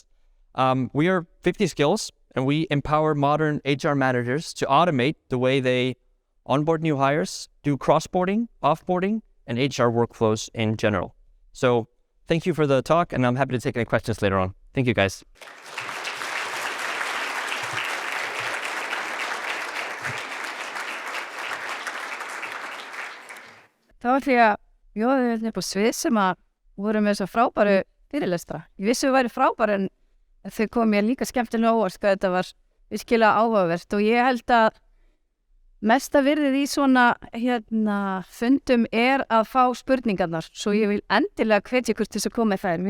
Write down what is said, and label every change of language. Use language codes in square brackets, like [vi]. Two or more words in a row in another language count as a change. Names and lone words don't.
[en] We are 50 Skills, and we empower modern HR managers to automate the way they onboard new hires, do cross-boarding, off-boarding, and HR workflows in general. So thank you for the talk, and I'm happy to take any questions later on. Thank you, guys. [is] Það var því að bjóða við upp á svið sem að voru með þessa frábæru fyrirlestra. Ég vissi við væri frábæru en þau kom mér líka skemmtilega óvart hvað þetta var virkilega áhugavert og ég held að mesta virðið í svona fundum að fá spurningarnar, svo ég vil endilega hvetja ykkur til þess að koma með þær.